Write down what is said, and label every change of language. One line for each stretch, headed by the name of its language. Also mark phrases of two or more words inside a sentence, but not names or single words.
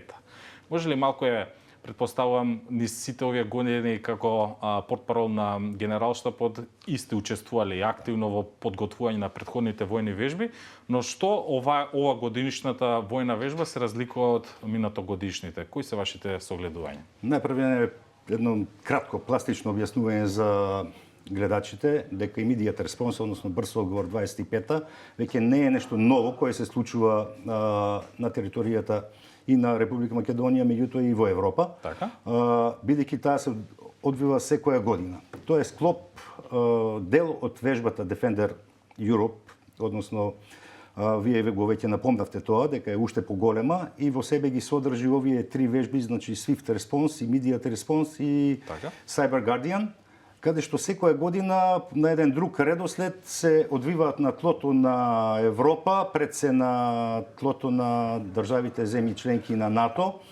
Macedonian: Може ли малку предпоставувам, низ сите овие години како портпарол на генералштабот и сте учествували активно во подготвување на претходните војни вежби, но што ова годинишната војна вежба се разликува од минатогодишните? Кои се вашите согледувања? Најпрво едно кратко пластично објаснување за гледачите дека immediate response, односно Брз одговор 25-та, веќе не е нешто ново кое се случува на територијата и на Република Македонија, меѓутоа и во Европа, бидејќи таа се одвива секоја година. Тоа е склоп дел од вежбата Defender Europe, односно вие го веќе напомнавте тоа, дека е уште поголема и во себе ги содржи овие три вежби, значи Swift Response, Immediate Response и Cyber Guardian, каде што секоја година на еден друг редослед се одвиваат на тлото на Европа, пред се на тлото на државите земји членки на НАТО